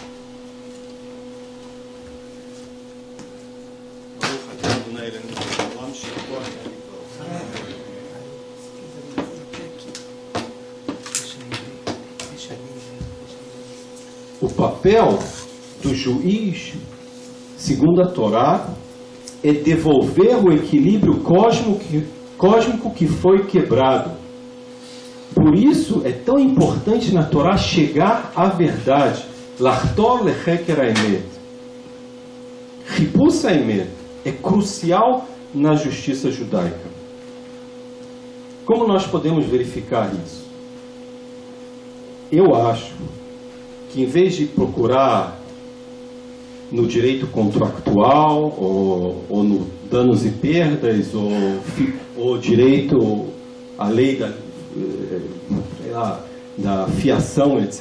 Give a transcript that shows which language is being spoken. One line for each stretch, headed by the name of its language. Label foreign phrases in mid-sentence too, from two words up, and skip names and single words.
Portuguese: O papel do juiz, segundo a Torá, é devolver o equilíbrio cósmico que foi quebrado. Por isso é tão importante na Torá chegar à verdade.
Hebrew: לחתור לחקר האמת. חיפוש האמת
Portuguese: é crucial na justiça judaica. Como nós podemos verificar isso? Eu acho que em vez de procurar no direito contractual, ou no danos e perdas, ou direito, a lei da fiação, etc.